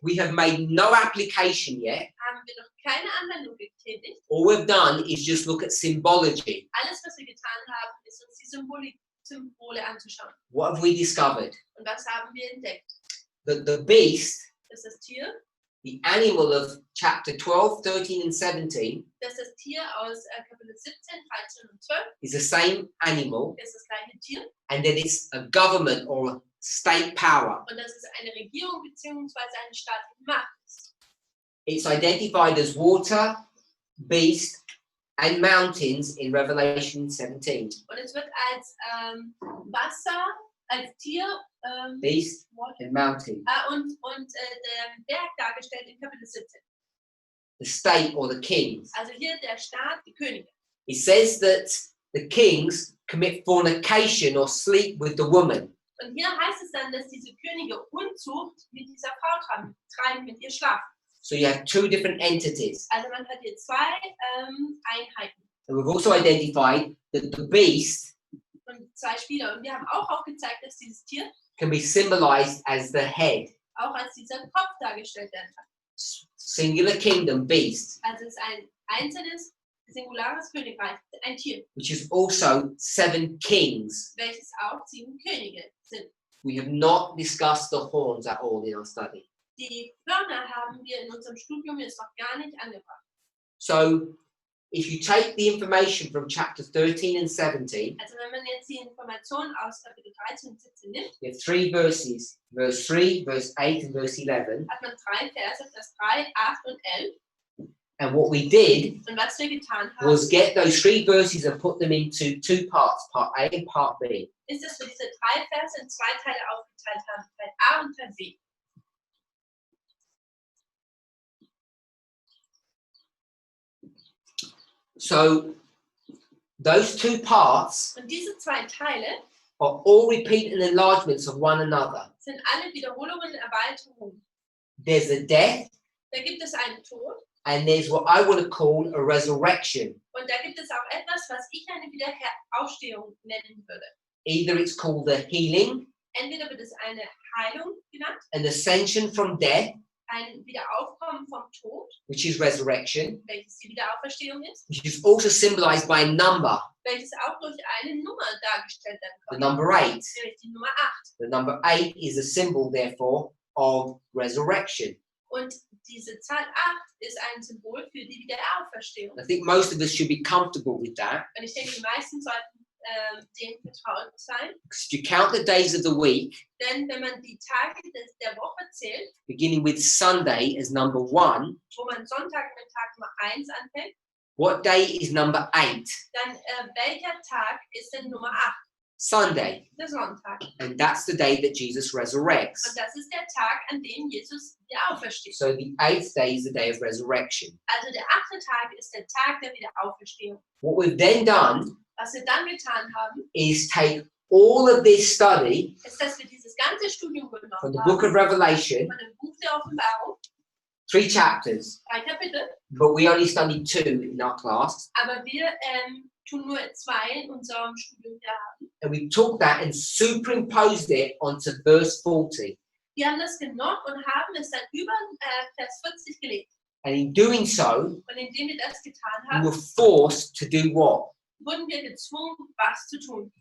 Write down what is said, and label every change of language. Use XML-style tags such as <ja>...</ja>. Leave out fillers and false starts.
<en>we have made no application yet.</en> <de>haben wir noch keine Anwendung getätigt.</de> <en>All we've done is just look at symbology.</en> <de>Alles, was wir getan haben, ist uns die Symbole anzuschauen.</de> <en>What have we discovered?</en> <de>Und was haben wir entdeckt?</de> <en>That the beast</en> <de>Das ist das Tier.</de> <en>The animal of chapter 12, 13, and 17</en> <de>Das ist das Tier aus Kapitel 17, 13 und 12.</de> <en>is the same animal,</en> <de>Das ist das gleiche Tier.</de> <en>and then it's a government or a state power.</en> <de>Und das ist eine Regierung bzw. eine staatliche Macht.</de> <en>It's identified as water, beast, and mountains in Revelation 17.</en> <de>Und es wird als Wasser, als Tier</de> <en>Beast and mountain.</en> <de>und der Berg dargestellt in Kapitel 17.</de> <en>The state or the kings.</en> <de>Also hier der Staat, die Könige.</de> <en>It says that the kings commit fornication or sleep with the woman.</en> <de>Und hier heißt es dann, dass diese Könige Unzucht mit dieser Frau treiben, mit ihr schlafen.</de> <en>So you have two different entities.</en> <de>Also man hat hier zwei Einheiten</de> <en>And we've also identified that the beast</en> <de>und zwei Spieler. Und wir haben auch aufgezeigt, dass dieses Tier</de> <en>can be symbolized as the head.</en> <de>auch als dieser Kopf dargestellt werden kann.</de> <en>Singular kingdom, beast,</en> <de>Also es ist ein einzelnes, singulares Königreich, ein Tier,</de> <en>which is also 7 kings.</en> <de>welches auch 7 Könige sind.</de> <en>We have not discussed the horns at all in our study.</en> <de>Die Hörner haben wir in unserem Studium jetzt noch gar nicht angebracht.</de> <en>So if you take the information from chapters 13 and 17,</en> <de>Also wenn man jetzt die Informationen aus Kapitel 13 und 17 nimmt,</de> <en>you have 3 verses, verse 3, verse 8, and verse 11.</en> <de>hat man 3 Verse, Vers 3, 8 und 11.</de> <en>And what we did</en> <de>Und was wir getan haben,</de> <en>was get those 3 verses and put them into 2 parts, part A and part B.</en> <de>ist, dass wir diese 3 Verse in 2 Teile aufgeteilt haben, Teil A und Teil B.</de> <en>So those 2 parts</en> <de>Und diese 2 Teile</de> <en>are all repeated enlargements of one another.</en> <de>sind alle Wiederholungen, Erweiterungen.</de> <en>There's a death,</en> <de>Da gibt es einen Tod</de> <en>and there's what I want to call a resurrection.</en> <de>und da gibt es auch etwas, was ich eine Wiederaufstehung nennen würde.</de> <en>Either it's called the healing,</en> <de>Entweder wird es eine Heilung genannt,</de> <en>an ascension from death,</en> <de>ein Wiederaufkommen vom Tod,</de> <en>which is resurrection,</en> <de>welches die Wiederauferstehung ist,</de> <en>which is also symbolized by a number,</en> <de>welches auch durch eine Nummer dargestellt werden</de> <en>the</en> <de>kann,</de> <en>number 8.</en> <de>nämlich die Nummer 8.</de> <en>The number 8 is a symbol, therefore, of resurrection.</en> <de>Und diese Zahl 8 ist ein Symbol für die Wiederauferstehung.</de> <en>I think most of us should be comfortable with that.</en> <de>Und ich denke, die meisten sollten dem vertraut sein,</de> <en>Because if you count the days of the week,</en> <de>denn wenn man die Tage der Woche zählt,</de> <en>beginning with Sunday as number 1,</en> <de>wo man Sonntag mit Tag Nummer 1 anfängt,</de> <en>what day is number 8?</en> <de>dann welcher Tag ist denn Nummer 8?</de> <en>Sunday.</en> <de>Der Sonntag.</de> <en>And that's the day that Jesus resurrects.</en> <de>Und das ist der Tag, an dem Jesus wieder aufersteht.</de> <en>So the 8th day is the day of resurrection.</en> <de>Also der 8. Tag ist der Tag der Wiederauferstehung.</de> <en>What we've then done</en> <de>Was wir dann getan haben,</de> <en>is take all of this study</en> <de>ist, dass wir dieses ganze Studium</de> <en>from</en> <de>genommen</de> <en>the book of</en> <de>haben,</de> <en>Revelation,</en> <de>von dem Buch der Offenbarung,</de> <en>3 chapters,</en> <de>3 Kapitel,</de> <en>but we only studied 2 in our class.</en> <de>aber wir tun nur 2 in unserem Studium hier haben.</de> <en>And we took that and superimposed it onto verse 40.</en> <de>Wir haben das genommen und haben es dann über Vers 40 gelegt.</de> <en>And in doing so,</en> <de>Und indem wir das getan</de> <en>we</en> <de>haben,</de> <en>were forced to do what?</en> <de>wurden wir gezwungen, was zu tun</de>